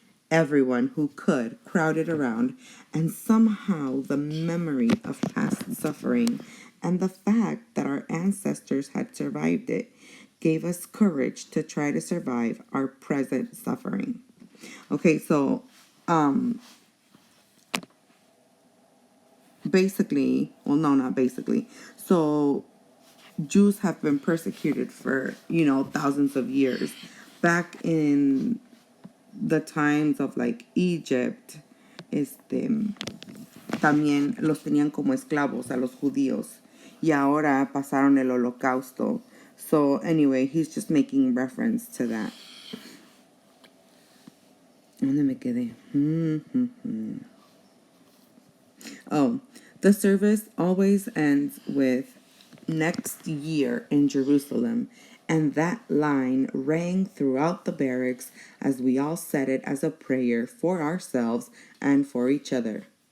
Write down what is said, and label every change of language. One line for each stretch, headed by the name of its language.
English: Everyone who could crowded around, and somehow the memory of past suffering and the fact that our ancestors had survived it gave us courage to try to survive our present suffering. Okay, so basically, well, no, not basically. So Jews have been persecuted for, thousands of years. Back in the times of like Egypt,
Spanish: también los tenían como esclavos a los judíos. Y ahora pasaron el holocausto.
English: So anyway, he's just making reference to that.
Spanish: ¿Dónde me quedé?
English: Oh, the service always ends with next year in Jerusalem, and that line rang throughout the barracks as we all said it as a prayer for ourselves and for each other.